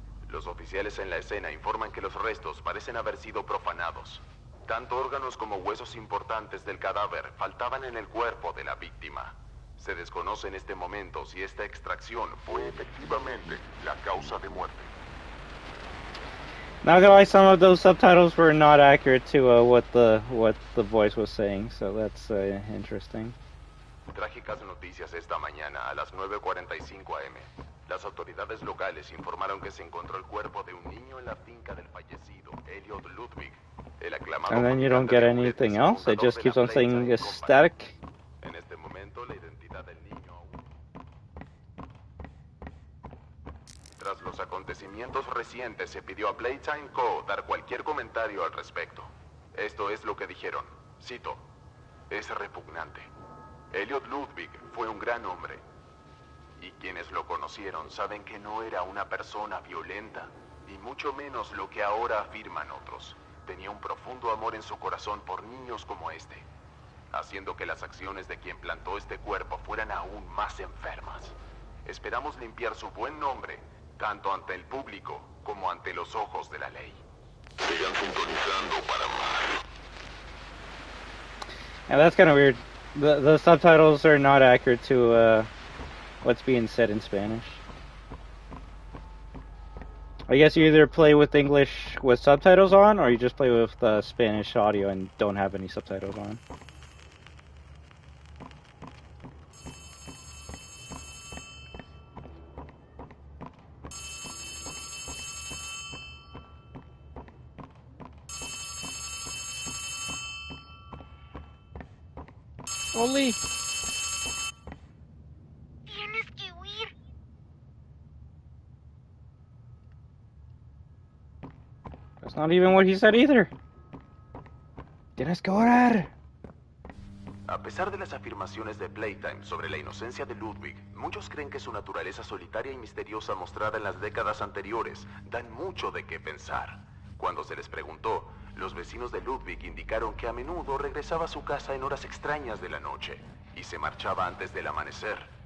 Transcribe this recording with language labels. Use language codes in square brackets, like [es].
[es] Los oficiales en la escena informan que los restos parecen haber sido profanados. Tanto órganos como huesos importantes del cadáver faltaban en el cuerpo de la víctima. Se desconoce en este momento si esta extracción fue efectivamente la causa de muerte. [en] Not gonna lie, some of those subtitles were not accurate to what the voice was saying, so that's interesting. [es] Trágicas noticias esta mañana a las 9:45 am. Las autoridades locales informaron que se encontró el cuerpo de un niño en la finca del fallecido Elliot Ludwig, el aclamado. [en] And then you don't get anything else? It just keeps on saying static? [es] En este momento, la identidad del niño aún... Tras los acontecimientos recientes, se pidió a Playtime Co. dar cualquier comentario al respecto. Esto es lo que dijeron. Cito: es repugnante. Elliot Ludwig fue un gran hombre. Y quienes lo conocieron saben que no era una persona violenta, y mucho menos lo que ahora afirman otros. Tenía un profundo amor en su corazón por niños como este, haciendo que las acciones de quien plantó este cuerpo fueran aún más enfermas. Esperamos limpiar su buen nombre, tanto ante el público como ante los ojos de la ley. Sigan sintonizando para más. [en] And that's kind of weird. The subtitles are not accurate to what's being said in Spanish. I guess you either play with English with subtitles on, or you just play with Spanish audio and don't have any subtitles on. Only. [es] Tienes que huir. [en] That's not even what he said either. [es] Tienes que orar. A pesar de las afirmaciones de Playtime sobre la inocencia de Ludwig, muchos creen que su naturaleza solitaria y misteriosa mostrada en las décadas anteriores dan mucho de qué pensar. Cuando se les preguntó, los vecinos de Ludwig indicaron que a menudo regresaba a su casa en horas extrañas de la noche y se marchaba antes del amanecer.